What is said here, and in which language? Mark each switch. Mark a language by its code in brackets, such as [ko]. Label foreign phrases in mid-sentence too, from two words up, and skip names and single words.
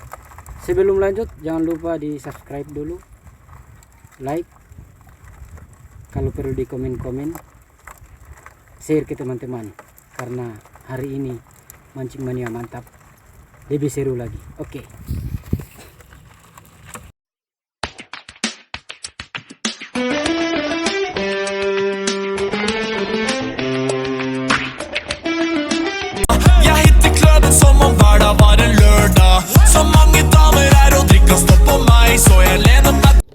[id] Sebelum lanjut, jangan lupa di subscribe dulu, like, kalau perlu di komen-komen, share ke teman-teman, karena hari ini mancing mania mantap, lebih seru lagi. Oke. [no] Som om hverdag var en lørdag. Så mange damer er og drikker og står på meg, så jeg lener meg.